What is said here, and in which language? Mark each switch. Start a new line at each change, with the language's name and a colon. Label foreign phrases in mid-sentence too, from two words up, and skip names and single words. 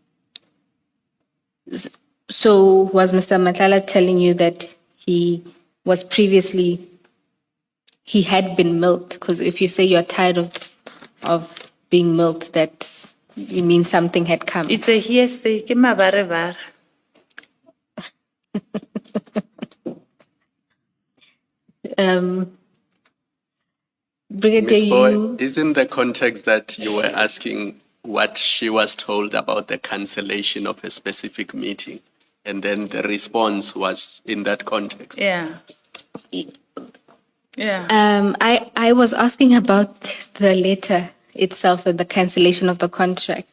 English: So was Mr. Matlala telling you that he had been milked? Because if you say you're tired of being milked, that it means something had come. It's a hearsay.
Southern Sotho: Ke mabarabara.
English: Brigadier, Ms. Boy, you... isn't the context that you were asking what she was told about the cancellation of a specific meeting? And then the response was in that context. Yeah. Yeah. I was asking about the letter itself and the cancellation of the contract.